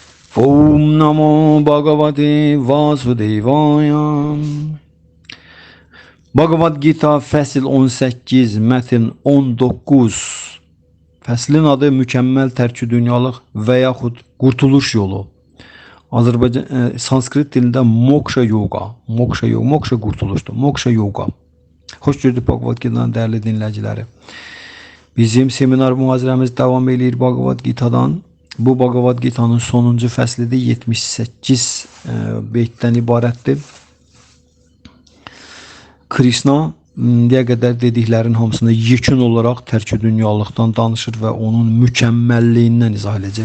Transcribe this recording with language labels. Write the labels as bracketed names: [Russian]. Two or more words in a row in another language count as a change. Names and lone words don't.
[Sanskrit] ॐ नमो भगवते वासुदेवाय. [Azerbaijani] Bhagavad Gita fəsil 18, mətn 19. Fəslin adı mükəmməl tərki dünyalıq və yaxud qurtuluş yolu. Azərbaycan sanskrit dilində [Sanskrit] मोक्ष योग, [Azerbaijani] moksha qurtuluşdur, [Sanskrit] मोक्ष योग. [Azerbaijani] Xoş gördük Bhagavad Gita'nın dəyərli dinləyiciləri. Bizim seminar mühazirəmiz davam edir Bhagavad Gita'dan. Bu Bhagavad Gita'nın sonuncu fəslidir, 78 beytdən ibarətdir. Krishna diye qədər dediklərin hamısını yekun olaraq tərki dünyalıqdan danışır və onun mükəmməlliyindən izah edəcək.